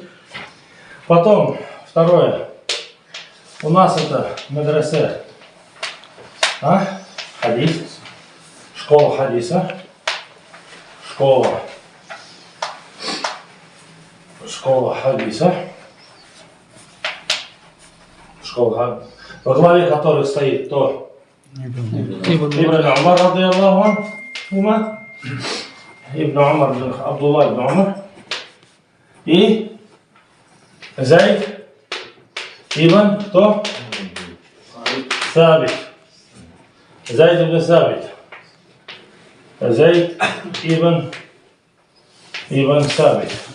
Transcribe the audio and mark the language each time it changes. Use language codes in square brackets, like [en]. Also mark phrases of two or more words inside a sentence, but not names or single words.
[ru] Потом, второе, у нас это [ar] مدرسة حديث, [ru] школа хадиса, школа хадиса, во главе которых стоит кто? Ибн Умар, [ar] رضي الله عنه, [ru] Ибн Умар, Абдулла ибн Умар и Зайд ибн кто? Сабит. Зайд ибн Сабит. Зайд ибн Сабит.